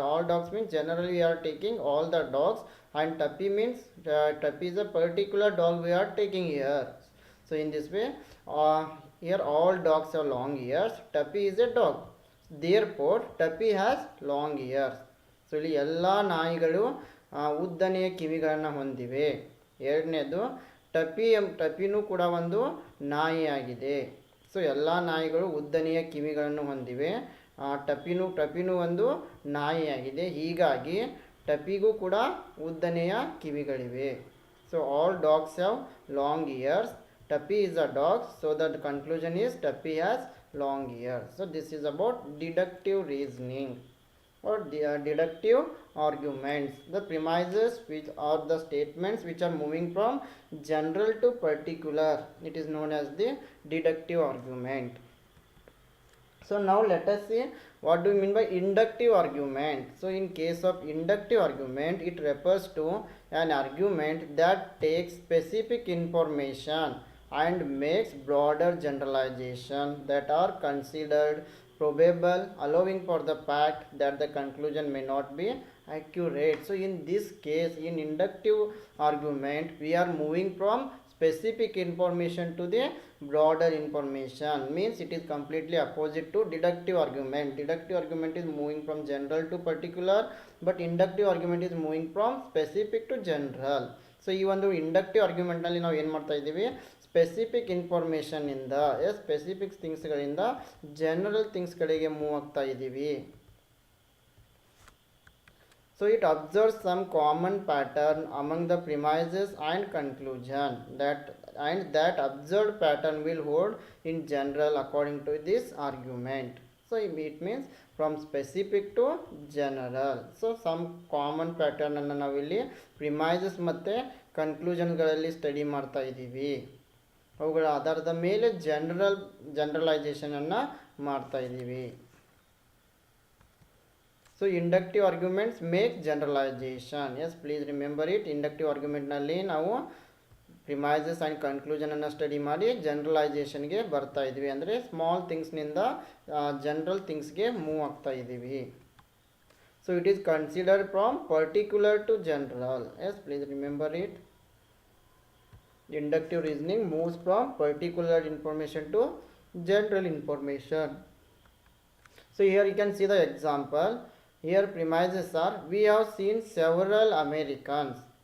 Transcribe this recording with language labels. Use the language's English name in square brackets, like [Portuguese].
[English] All dogs means generally we are taking all the dogs and Tuppy means Tuppy is a particular dog we are taking here. So in this way here all dogs have long ears. Tuppy is a dog, therefore Tuppy has long ears. [Kannada] So ಇಲ್ಲಿ ಎಲ್ಲ ನಾಯಿಗಳು ಉದ್ದನೆಯ ಕಿವಿಗಳನ್ನು ಹೊಂದಿವೆ. ಎರಡನೇದು ಟಪಿನೂ ಕೂಡ ಒಂದು ನಾಯಿಯಾಗಿದೆ. So ಎಲ್ಲ ನಾಯಿಗಳು ಉದ್ದನೆಯ ಕಿವಿಗಳನ್ನು ಹೊಂದಿವೆ. ಟಪಿನೂ ಒಂದು ನಾಯಿಯಾಗಿದೆ, ಹೀಗಾಗಿ ಟಪಿಗೂ ಕೂಡ ಉದ್ದನೆಯ ಕಿವಿಗಳಿವೆ. [English] So all dogs have long ears. Tuppy is a dog, so the conclusion is Tuppy has long ears. So this is about deductive reasoning or deductive arguments. The premises which are the statements which are moving from general to particular, it is known as the deductive argument. So now let us see what do we mean by inductive argument. So in case of inductive argument, it refers to an argument that takes specific information and makes broader generalization that are considered probable, allowing for the fact that the conclusion may not be accurate. So in this case, in inductive argument, we are moving from specific information to the broader information. Means it is completely opposite to deductive argument. Deductive argument is moving from general to particular, but inductive argument is moving from specific to general. [Kannada] So ಈ ಒಂದು inductive ಆರ್ಗ್ಯುಮೆಂಟ್ನಲ್ಲಿ ನಾವು ಏನು ಮಾಡ್ತಾ ಇದ್ದೀವಿ, specific ಇನ್ಫಾರ್ಮೇಷನ್ನಿಂದ specific ಥಿಂಗ್ಸ್ಗಳಿಂದ general ಥಿಂಗ್ಸ್ಗಳಿಗೆ move ಆಗ್ತಾ ಇದ್ದೀವಿ. [English] So it observes some common pattern among the premises and conclusion that observed pattern will hold in general according to this argument. So it means from specific to general. So some common pattern [Kannada] ಅನ್ನು ನಾವಿಲ್ಲಿ premises ಮತ್ತು conclusionಗಳಲ್ಲಿ study ಮಾಡ್ತಾ ಇದ್ದೀವಿ. ಅವುಗಳ ಆಧಾರದ ಮೇಲೆ generalisation ಅನ್ನು ಮಾಡ್ತಾ ಇದ್ದೀವಿ. [English] So inductive arguments make generalization. Yes, please remember it. [Kannada] Inductive argument ನಲ್ಲಿ ನಾವು premises and conclusion ಅನ್ನು ಸ್ಟಡಿ ಮಾಡಿ ಜನರಲೈಸೇಷನ್ಗೆ ಬರ್ತಾ ಇದ್ದೀವಿ. ಅಂದರೆ ಸ್ಮಾಲ್ ಥಿಂಗ್ಸ್ನಿಂದ ಜನರಲ್ ಥಿಂಗ್ಸ್ಗೆ ಮೂವ್ ಆಗ್ತಾ ಇದ್ದೀವಿ. [English] So it is considered from particular to general. Yes, please remember it. Inductive reasoning moves from particular information to general information. So here you can see the example. Here premises are, we have seen several Americans.